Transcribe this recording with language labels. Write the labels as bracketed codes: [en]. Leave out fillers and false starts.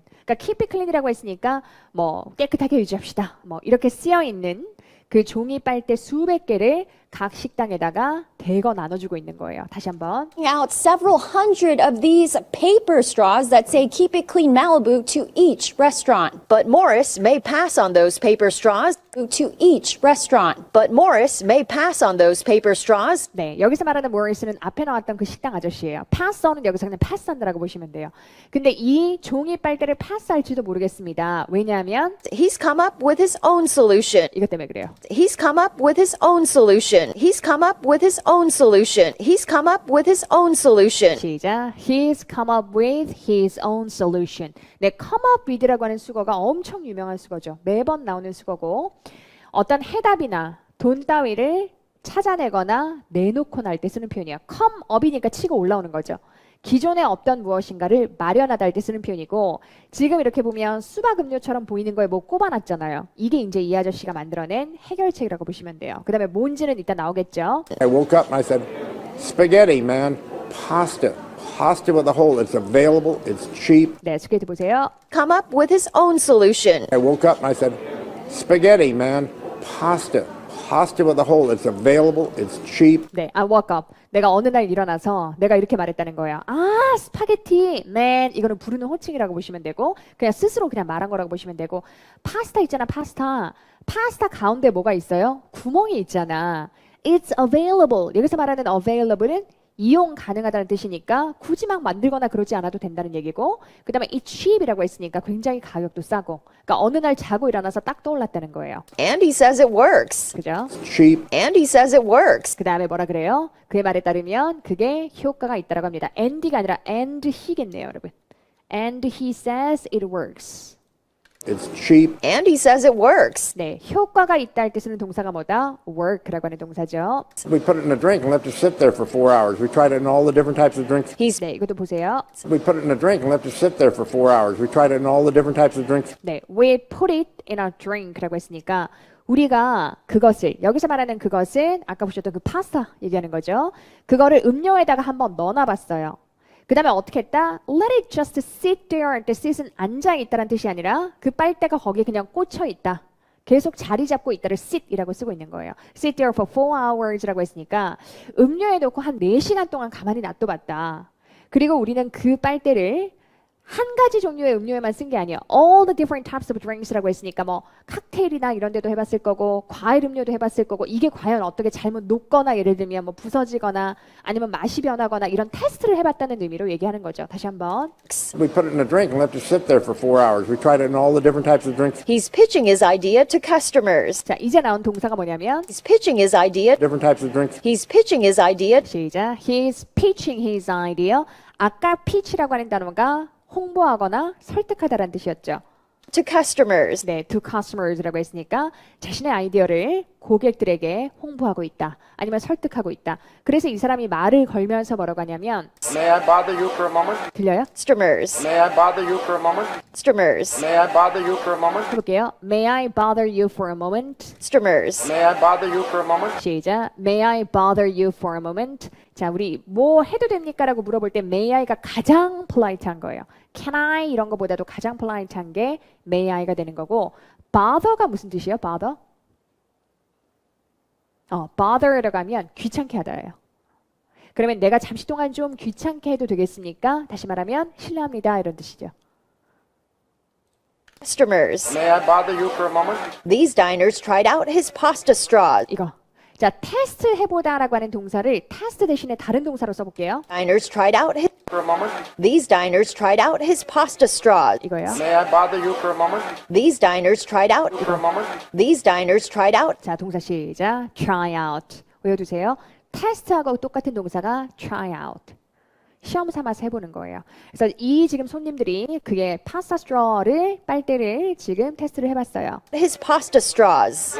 [ko] 그러니까 keep it clean이라고 했으니까 뭐 깨끗하게 유지합시다. 뭐 이렇게 쓰여있는 그 종이 빨대 수백 개를 각 식당에다가 대거 나눠주고 있는 거예요. 다시 한번. [en] Out several hundred of these paper straws that say keep it clean Malibu to each restaurant. But Morris may pass on those paper straws. To each restaurant. But Morris may pass on those paper straws. [ko] 네, 여기서 말하는 모리스는 앞에 나왔던 그 식당 아저씨예요. 패스온은 여기서 그냥 패스한다라고 보시면 돼요. 근데 이 종이 빨대를 패스할지도 모르겠습니다. 왜냐하면 [en] He's come up with his own solution. [ko] 이것 때문에 그래요. [en] He's come up with his own solution. He's come up with his own solution. He's come up with his own solution. [ko] 시작. [en] He's come up with his own solution. [ko] 네, come up with라고 하는 수거가 엄청 유명한 수거죠. 매번 나오는 수거고 어떤 해답이나 돈 따위를 찾아내거나 내놓고 날 때 쓰는 표현이에요. come up이니까 치고 올라오는 거죠. 기존에 없던 무엇인가를 마련하다 할 때 쓰는 표현이고 지금 이렇게 보면 수박 음료처럼 보이는 거에 뭐 꼽아놨잖아요. 이게 이제 이 아저씨가 만들어낸 해결책이라고 보시면 돼요. 그 다음에 뭔지는 이따 나오겠죠. [en] I woke up and I said, spaghetti, man, pasta. Pasta with a hole. It's available. It's cheap. [ko] 네, 스케이트 보세요. [en] Come up with his own solution. I woke up and I said, spaghetti, man, pasta. Pasta with a hole. It's available. It's cheap. [ko] 네, [en] I woke up. [ko] 내가 어느 날 일어나서 내가 이렇게 말했다는 거예요. 아, 스파게티, man. 이거는 부르는 호칭이라고 보시면 되고 그냥 스스로 그냥 말한 거라고 보시면 되고 파스타 있잖아, 파스타. 파스타 가운데 뭐가 있어요? 구멍이 있잖아. [en] It's available. [ko] 여기서 말하는 available은 이용 가능하다는 뜻이니까 굳이 막 만들거나 그러지 않아도 된다는 얘기고 그 다음에 [en] it's cheap [ko] 이라고 했으니까 굉장히 가격도 싸고 그러니까 어느 날 자고 일어나서 딱 떠올랐다는 거예요. [en] And he says it works. [ko] 그죠? [en] Cheap. And he says it works. [ko] 그 다음에 뭐라 그래요? 그의 말에 따르면 그게 효과가 있다라고 합니다. and가 아니라 and he겠네요, 여러분. [en] And he says it works. It's cheap. And he says it works. [ko] 네, 효과가 있다 할 때 쓰는 동사가 뭐다? work라고 하는 동사죠. [en] We put it in a drink and left it sit there for 4 hours. We tried it in all the different types of drinks. He's [ko] 네, 이것도 보세요. [en] We put it in a drink and left it sit there for 4 hours. We tried it in all the different types of drinks. [ko] 네, we put it in a drink라고 했으니까 우리가 그것을 여기서 말하는 그것은 아까 보셨던 그 파스타 얘기하는 거죠. 그거를 음료에다가 한번 넣어놔봤어요. 그 다음에 어떻게 했다? [en] Let it just sit there [ko] 할 때 sit은 앉아있다는 뜻이 아니라 그 빨대가 거기에 그냥 꽂혀있다. 계속 자리 잡고 있다를 sit이라고 쓰고 있는 거예요. [en] sit there for 4 hours [ko] 라고 했으니까 음료에 놓고 한 4시간 동안 가만히 놔둬봤다. 그리고 우리는 그 빨대를 한 가지 종류의 음료에만 쓴 게 아니에요. [en] All the different types of drinks [ko] 라고 했으니까 뭐 칵테일이나 이런 데도 해봤을 거고 과일 음료도 해봤을 거고 이게 과연 어떻게 잘못 녹거나 예를 들면 뭐 부서지거나 아니면 맛이 변하거나 이런 테스트를 해봤다는 의미로 얘기하는 거죠. 다시 한번. [en] We put it in a drink and left it sit there for 4 hours. We tried it in all the different types of drinks. He's pitching his idea to customers. [ko] 자, 이제 나온 동사가 뭐냐면 [en] He's pitching his idea. Different types of drinks. He's pitching his idea [ko] 시작. [en] He's pitching his idea. [ko] 아까 pitch라고 하는 단어가 홍보하거나 설득하다라는 뜻이었죠. [en] to customers. [ko] 네, [en] to customers [ko] 라고 했으니까 자신의 아이디어를 고객들에게 홍보하고 있다. 아니면 설득하고 있다. 그래서 이 사람이 말을 걸면서 뭐라고 하냐면 [en] May I bother you for a moment? [ko] 들려요? [en] Customers. May I bother you for a moment? Customers. May I bother you for a moment? [ko] 해볼게요. [en] May I bother you for a moment? Customers. May I bother you for a moment? [ko] 시작. [en] May I bother you for a moment? [ko] 자, 우리 뭐 해도 됩니까? 라고 물어볼 때 May I가 가장 polite한 거예요. Can I 이런 거보다도 가장 polite한 게 May I가 되는 거고 bother가 무슨 뜻이에요? bother? bother라고 하면 귀찮게 하다예요. 그러면 내가 잠시 동안 좀 귀찮게 해도 되겠습니까? 다시 말하면 실례합니다 이런 뜻이죠. [en] Customers. May I bother you for a moment? These diners tried out his pasta straws. [ko] 이거. 자, 테스트 해보다라고 하는 동사를 테스트 대신에 다른 동사로 써볼게요. [en] Diners tried out his. For a moment? These diners tried out his pasta straws. [ko] 이거요. [en] May I bother you for a moment? These diners tried out. For a moment? These diners tried out. [ko] 자, 동사 시작. try out. 외워두세요. 테스트하고 똑같은 동사가 try out. 시험 삼아서 해보는 거예요. 그래서 이 지금 손님들이 그게 파스타 스트로를 빨대를 지금 테스트를 해봤어요. [en] His pasta straws.